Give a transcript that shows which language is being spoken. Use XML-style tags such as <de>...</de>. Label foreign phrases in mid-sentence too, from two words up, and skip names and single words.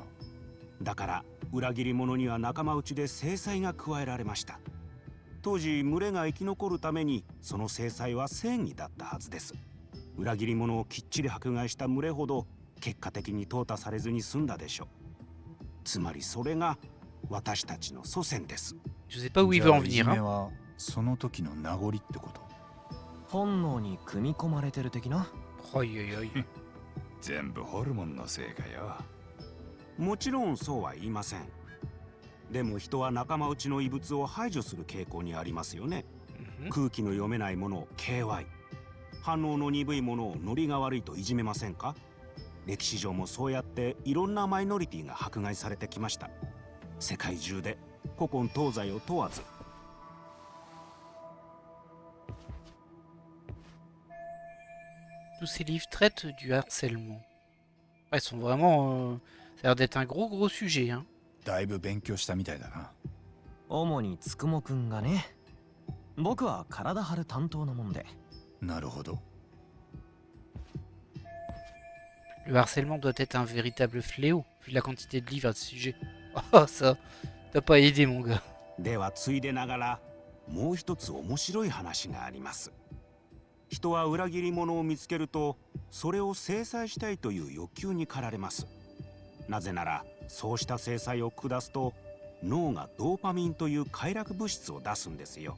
<ja>だから裏切り者には仲間内で制裁が加えられました。当時群れが生き残るためにその制裁は正義だったはずです。裏切り者をきっちり迫害した群れほど結果的に淘汰されずに済んだでしょう。つまりそれが私たちの祖先です。</ja> <fr>Je sais pas où il</fr> <ja>じ</ja> <fr>veut</fr> <ja>ゃあ</ja> <fr>en</fr> <ja>いじ</ja> <fr>venir.</fr> <ja>め Hein. はその時の名残ってこと。本能に組み込まれてる的な。 Aïe aïe aïe. 全部ホルモンのせいかよ。もちろんそうは言いません。でも人は仲間内の異物を排除する傾向にありますよね。 Mhm. 空気の読めないものを KY、 反応の鈍いものをノリが悪いといじめませんか。歴史上もそうやっていろんなマイノリティが迫害されてきました。世界中で古今東西を問わず。</ja> <fr>Tous ces livres traitent du harcèlement. Ouais, ils sont vraiment. Ça a l'air d'être un gros sujet. Hein.</fr> <ja>だいぶ勉強したみたいだな。主につくもくんがね。僕は体張る担当なもんで。なるほど。</ja> <fr>Le harcèlement doit être un véritable fléau, vu la quantité de livres à ce sujet. Oh, ça. T'as pas aidé, mon gars.</fr> <ja>ではついでながらもう一つ面白い話があります。人は裏切り者を見つけるとそれを制裁したいという欲求に駆られます。なぜならそうした制裁を下すと脳がドーパミンという快楽物質を出すんですよ。</ja>